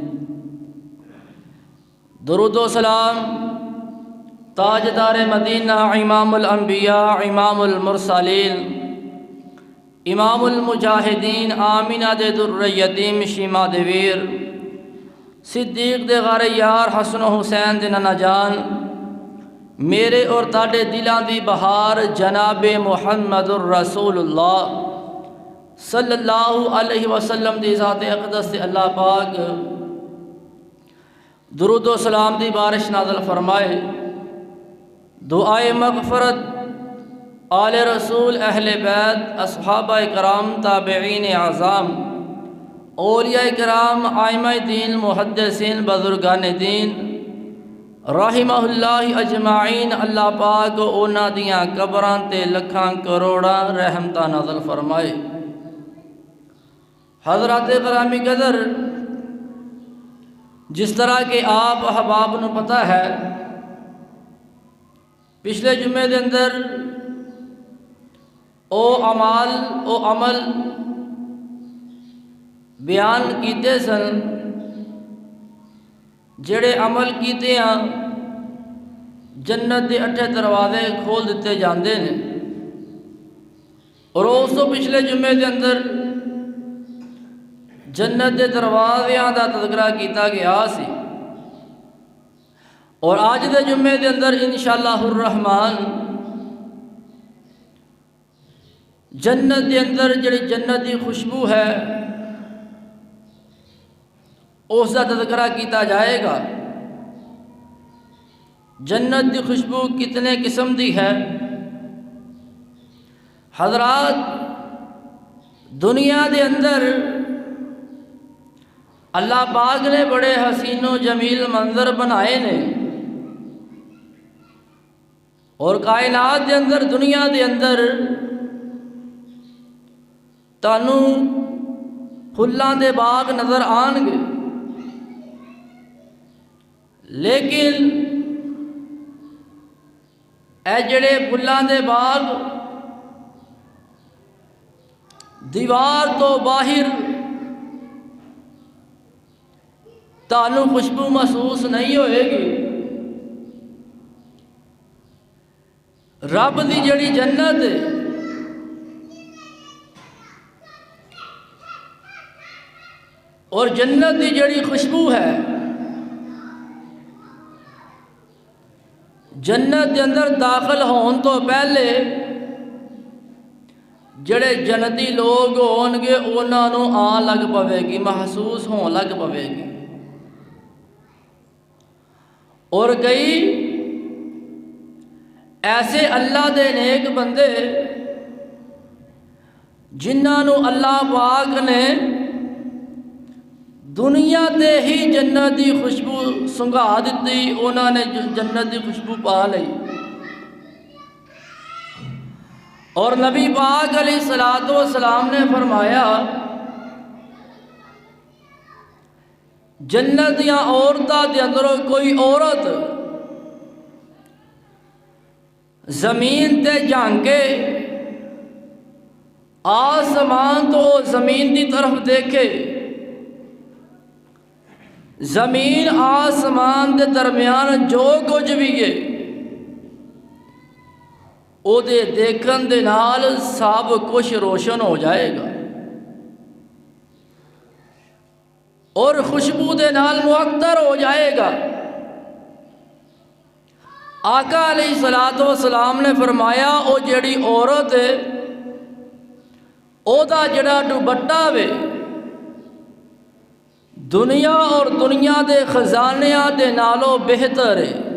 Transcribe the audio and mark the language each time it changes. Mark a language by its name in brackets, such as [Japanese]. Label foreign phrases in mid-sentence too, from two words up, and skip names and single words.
[Punjabi] درود و سلام تاجدار مدینہ امام الانبیاء امام المرسلین امام المجاہدین آمینہ دے در یتیم شیما دے ویر صدیق دے غار یار حسن و حسین دے نانا جان میرے اور تاڑے دلان دی بہار جناب محمد الرسول اللہ [Arabic] صلی اللہ علیہ وسلم [Punjabi] دی ذات اقدس سے اللہ پاک درود و سلام دی بارش نازل فرمائے دعائے مغفرت آل رسول اہل بیت اصحابہ کرام تابعین اعظام اولیاء کرام آئمہ دین محدثین بزرگان دین [Arabic] رحمہ اللہ اجمعین [Punjabi] اللہ پاک اونا دیاں قبران تے لکھاں کروڑا رحمتہ نازل فرمائے حضرات گرامی قدر جس طرح کہ آپ احباب نو پتہ ہے پچھلے جمعے دے اندر او عمل بیان کیتے سن جڑے عمل کیتے ہیں جنت دے 8 دروازے کھول دیتے جاندے نے اور اس تو پچھلے جمعے دے اندر جنت دے دروازیاں دا تذکرہ کیتا گیا سی اور آج دے جمعے دے اندر [Arabic] انشاءاللہ الرحمن [Punjabi] جنت دے اندر جڑی جنت دی خوشبو ہے [Urdu] اس کا تذکرہ [Punjabi] کیتا جائے گا جنت دی خوشبو کتنے قسم دی ہے حضرات دنیا دے اندر اللہ پاک نے بڑے حسین و جمیل منظر بنائے نے اور کائنات دے اندر دنیا دے اندر تانوں پھلاں دے باغ نظر آن گے لیکن اے جڑے پھلاں دے باغ دیوار تو باہر تانوں خوشبو محسوس نہیں ہوئے گی رب دی جڑی جنت ہے اور جنت دی جڑی خوشبو ہے جنت دے اندر داخل ہون تو پہلے جڑے جنتی لوگ ہون گے انہاں نوں آن لگ پوے گی محسوس ہون لگ پوے گی اور کئی ایسے اللہ دے نیک بندے جنہاں نو اللہ پاک نے دنیا تے ہی جنت دی خوشبو سنگھا دیتی، انہاں نے جنت دی خوشبو پا لئی۔ اور نبی پاک [Arabic] علیہ الصلوۃ والسلام [Punjabi] نے فرمایا جنت دیاں عورتاں دے اندروں کوئی عورت زمین تے جھانکے، آسمان تو زمین دی طرف دیکھے، زمین آسمان دے درمیان جو کچھ بھی ہے او دے دیکھن دے نال سب کچھ روشن ہو جائے گا اور خوشبو دے نال معطر ہو جائے گا۔ آقا [Arabic] علیہ الصلوۃ والسلام [Punjabi] نے فرمایا او جڑی عورت ہے او دا جڑا دوپٹہ وے دنیا اور دنیا دے خزانیاں دے نالوں بہتر ہے۔